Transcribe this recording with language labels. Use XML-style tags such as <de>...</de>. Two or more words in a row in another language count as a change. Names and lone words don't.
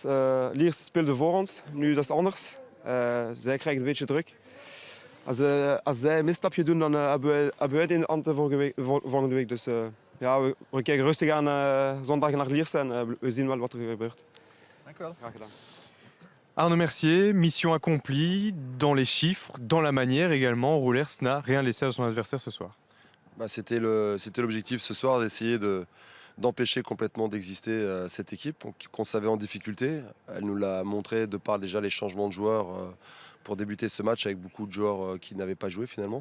<nl>Lierse speelde voor ons, nu dat is het anders. Zij krijgen een beetje druk. Als zij een misstapje doen, dan hebben wij het in de hand volgende week. Dus ja, we kijken rustig aan zondag naar Lierse en we zien wel wat er gebeurt. Dank u wel. Graag gedaan.</nl> <fr>Arnaud Mercier, mission accomplie dans les chiffres, dans la manière également. Roulers n'a rien laissé à son adversaire ce soir. C'était l'objectif ce soir d'essayer d'empêcher complètement d'exister cette équipe qu'on savait en difficulté. Elle nous l'a montré de par déjà les changements de joueurs pour débuter ce match avec beaucoup de joueurs qui n'avaient pas joué finalement.</fr>